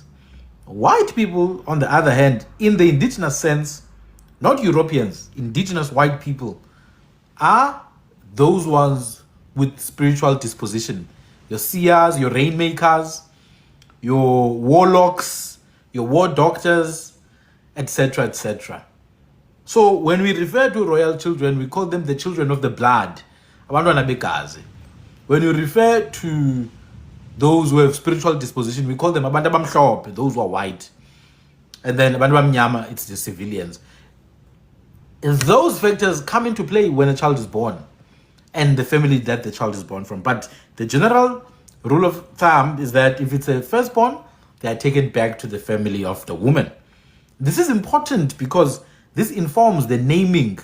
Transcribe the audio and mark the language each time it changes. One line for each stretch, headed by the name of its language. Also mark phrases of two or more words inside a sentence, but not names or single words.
English: White people, on the other hand, in the indigenous sense, not Europeans, indigenous white people, are those ones with spiritual disposition. Your seers, your rainmakers, your warlocks, your war doctors, etc., etc. So when we refer to royal children, we call them the children of the blood.
Zulu: Abantwana begazi.
English: When we refer to those who have spiritual disposition, we call them
Zulu: abantu abamhlophe,
English: those who are white. And then
Zulu: abantu abamnyama,
English: it's the civilians. And those factors come into play when a child is born and the family that the child is born from. But the general rule of thumb is that if it's a firstborn, they are taken back to the family of the woman. This is important because this informs the naming.